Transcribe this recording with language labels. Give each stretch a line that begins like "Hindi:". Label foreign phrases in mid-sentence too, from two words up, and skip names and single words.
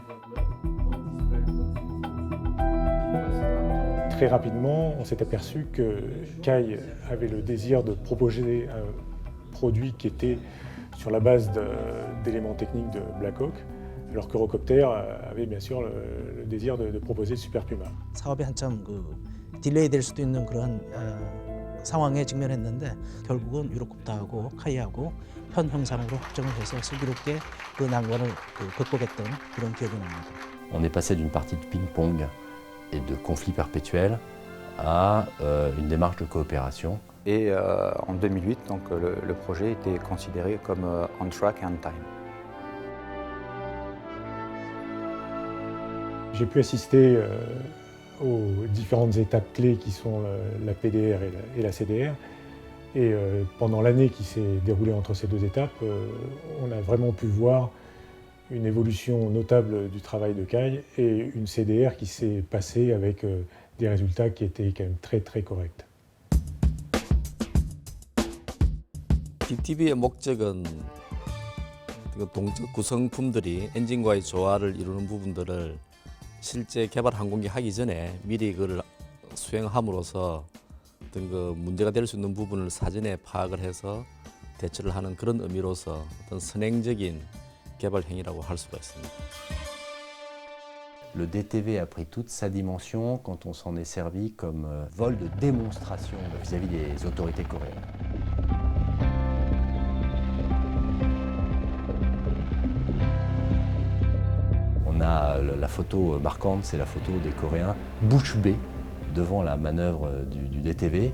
French: Très rapidement, on s'est aperçu que Kai avait le désir de proposer un produit qui était sur la base d'éléments techniques de Black Hawk, alors qu'Eurocopter avait bien sûr le désir de proposer le Super Puma.
Korean: 사업이 한참 딜레이 될 수도 있는 그런 상황에 직면했는데, 결국은 유로콥터하고 카이하고 현 형상으로 확정을 해서 슬기롭게 그 난관을 극복했던 그런 기억이 납니다.
French: On est passé d'une partie de ping-pong et de conflit perpétuel à une démarche de coopération. Et en 2008, donc, le projet était considéré comme
English: on track and time.
French: J'ai pu assister aux différentes étapes clés qui sont la PDR et la CDR. Et pendant l'année qui s'est déroulée entre ces deux étapes, on a vraiment pu voir une évolution notable du travail de Kai et une CDR qui s'est passée avec des résultats qui étaient quand même très très corrects.
Korean: DTV의 목적은 동적 구성품들이 엔진과의 조화를 이루는 부분들을 실제 개발 항공기 하기 전에 미리 그걸 수행함으로써 어떤 그 문제가 될 수 있는 부분을 사전에 파악을 해서 대처를 하는 그런 의미로서 어떤 선행적인 개발 행위라고 할 수가 있습니다.
French: Le DTV a pris toute sa dimension quand on s'en est servi comme vol de démonstration vis-à-vis des autorités coréennes. On a la photo marquante, c'est la photo des Coréens bouche bée devant la manœuvre du DTV.